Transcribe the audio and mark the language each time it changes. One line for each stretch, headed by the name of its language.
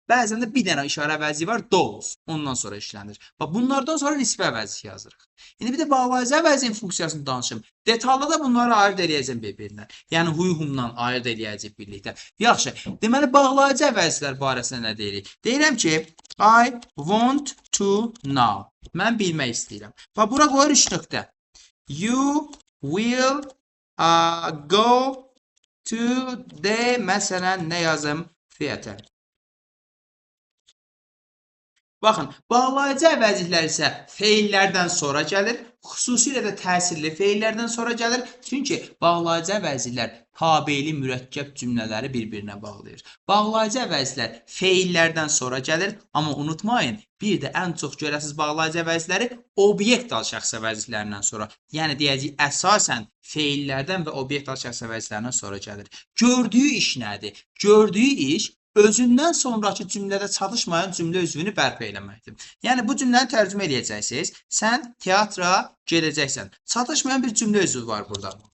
Azerbaijani: Bəzən də bir dənə işarə əvəzliyi var, those. Ondan sonra işlənir. Bax, bunlardan sonra nisbi əvəzlik yazırıq. İndi bir də bağlayıcı əvəzliyin funksiyasını danışım. Detalda da bunları ayırd eləyəcəm bir-birindən. Yəni, huy-humdan ayırd eləyəcək birlikdə. Yaxşı, deməli, bağlayıcı əvəzliklər barəsində nə deyirik? Deyirəm ki,
English: I want to know.
Azerbaijani: Mən bilmək istəyirəm. Bax, bura qoyur 3 nöqtə.
English: You will go to the,
Azerbaijani: məsələn, nə yazım?
English: Theater.
Azerbaijani: Baxın, bağlayıcı əvəzliklər isə feillərdən sonra gəlir, xüsusilə də təsirli feillərdən sonra gəlir. Çünki bağlayıcı əvəzliklər tabeli mürəkkəb cümlələri bir-birinə bağlayır. Bağlayıcı əvəzliklər feillərdən sonra gəlir, amma unutmayın, bir də ən çox görəsiz bağlayıcı əvəzlikləri obyektal şəxs əvəzliklərindən sonra. Yəni, deyəcək, əsasən feillərdən və obyektal şəxs əvəzliklərindən sonra gəlir. Gördüyü iş nədir? Gördüyü iş özündən sonraki cümlədə çatışmayan cümlə üzvünü bərpa eləməkdir. Yəni, bu cümləni tərcümə edəcəksiniz. Sən teatra gedəcəksən. Çatışmayan bir cümlə üzvü var burada.